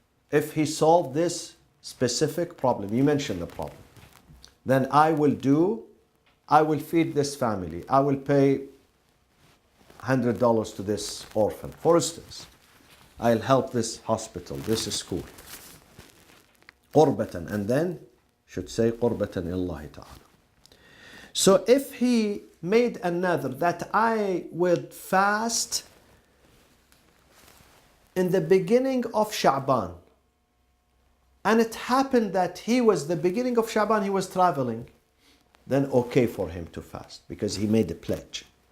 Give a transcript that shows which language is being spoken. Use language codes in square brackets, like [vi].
[en] If he solved this specific problem, you mentioned the problem, then I will feed this family. I will pay $100 to this orphan, for instance. I'll help this hospital, this school. [ar] قربة, [en] and then should say [ar] قربة إلى الله تعالى. [en] So if he made a nadhr that I would fast in the beginning of Sha'ban, and it happened that the beginning of Sha'ban he was traveling, then okay for him to fast because he made a pledge.